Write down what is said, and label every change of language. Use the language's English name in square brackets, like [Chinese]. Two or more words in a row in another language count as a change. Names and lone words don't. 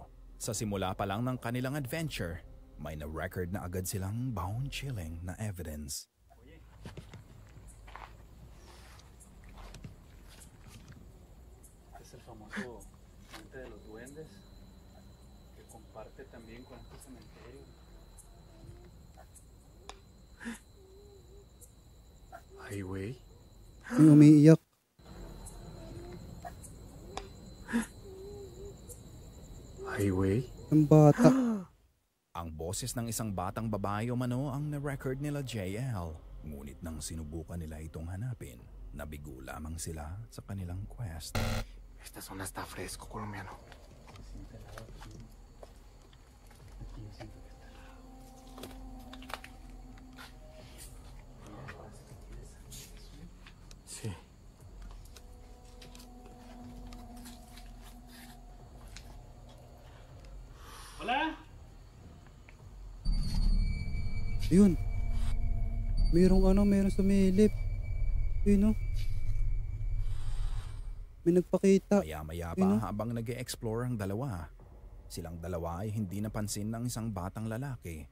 [Filipino] Sa simula pa lang ng kanilang adventure, may na-record na agad silang bone-chilling na evidence. [Spanish] Es el famoso monte de los duendes que comparte también con este cementerio. Ay, güey. [Filipino] May umiiyak. [Spanish] Ay, güey. [Filipino] Ang bata. Ang boses ng isang batang babae umano ang na-record nila JL. Ngunit nang sinubukan nila itong hanapin, nabigo lamang sila sa kanilang quest. [Spanish] Esta zona está fresco, colombiano. Sí. Hola. [Filipino] Yun. Merong sumilip. Yun, no? May nagpakita. Maya-maya pa habang nag-e-explore ang dalawa, silang dalawa ay hindi napansin ng isang batang lalaki.